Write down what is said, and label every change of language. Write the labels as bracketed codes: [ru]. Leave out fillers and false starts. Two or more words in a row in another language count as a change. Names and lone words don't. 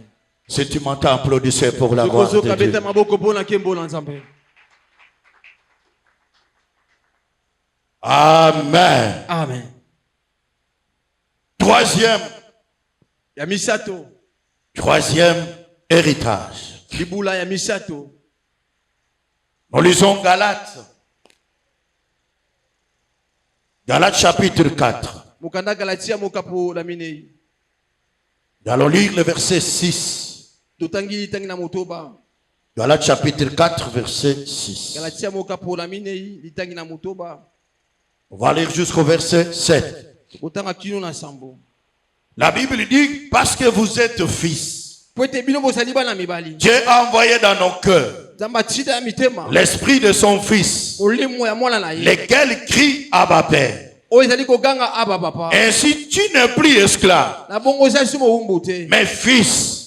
[fr] Si tu m'entends, applaudissez pour la gloire de Dieu. Amen. Amen. Troisième héritage. [ln] Libula ya misato. [fr] Nous lisons Galates. Galates chapitre 4. [ln] Mukanda Galatia mokapo la minei. [fr] Nous allons lire le verset 6. [ln] Totangi tangi na motoba. [fr] Galates chapitre 4 verset 6. [ln] Galatia mokapo la minei litangi na motoba. [fr] On va lire jusqu'au verset 7. [ln] Otanga kino na sambo. [fr] La Bible dit parce que vous êtes fils. Dieu a envoyé dans nos cœurs l'esprit de son fils, lequel crie Abba Père. Ainsi tu n'es plus esclave, mais fils.